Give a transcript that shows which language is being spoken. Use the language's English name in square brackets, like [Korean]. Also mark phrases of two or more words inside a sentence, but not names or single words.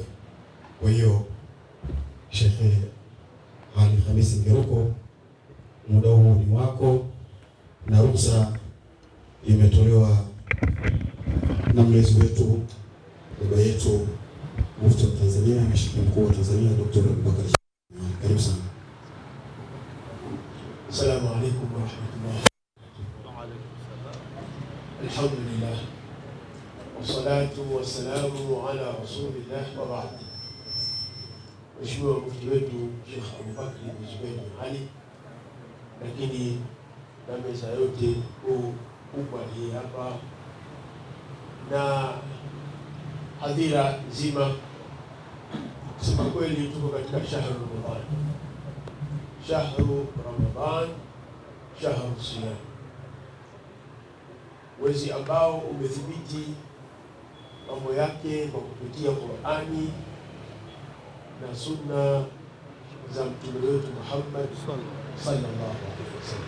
[Swahili] Kwa hiyo Sheikh Ali Khamis Mgeruko, muda huu ni wako, na ruhusa imetolewa na mlezi wetu, baba yetu Mufti wa Tanzania na Sheikh Mkuu wa Tanzania Dr. Abubakar. Karibu sana. [Arabic] السلام عليكم ورحمة الله. وعليكم السلام. الحمد لله. والصلاة والسلام على رسول الله وبعد. [Swahili] Mheshimiwa Mufti wetu Sheikh Abubakar Zubeir bin Ali, lakini na meza yote kubwa hii hapa na hadhira nzima, kusema kweli tuko katika [Arabic] شهر رمضان، شهر صيام, [Swahili] mwezi ambao umethibiti mambo yake kwa kupitia Qur'ani na sunna za mtume wetu Muhammad [Arabic] صلى الله عليه وسلم.